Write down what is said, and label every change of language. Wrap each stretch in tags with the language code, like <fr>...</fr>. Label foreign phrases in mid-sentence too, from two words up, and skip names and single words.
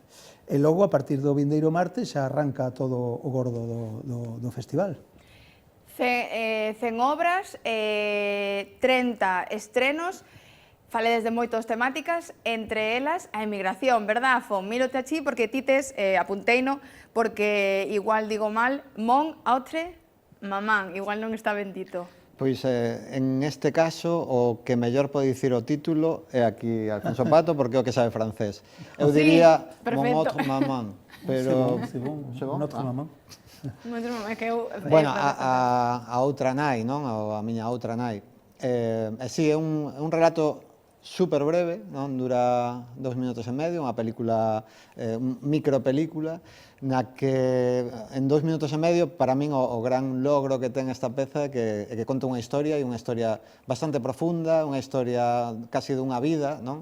<gl>E logo, a partir do vindeiro martes, xa arranca todo o gordo do festival. 100 obras, 30 estrenos, faledes de moitas temáticas, entre elas a emigración, verdad, Fon? Mírote achí porque ti tes, apunteino, porque igual digo mal,</gl> <fr>mon, autre,</fr> <gl>mamán, igual non está bendito. Pois en este caso o que mellor pode dicir o título é aquí Alfonso Pato porque é o que sabe francés. Eu diría</gl> <fr>mon autre maman, pero mon autre maman.</fr> <gl>Bueno, a outra nai, non? A miña outra nai. Si, é un relato super breve, non? Dura 2 minutos e medio, unha película, micropelícula, na que en 2 minutos e medio, para min, o gran logro que ten esta peza é que conta unha historia, e unha historia bastante profunda, unha historia casi dunha vida, non?</gl>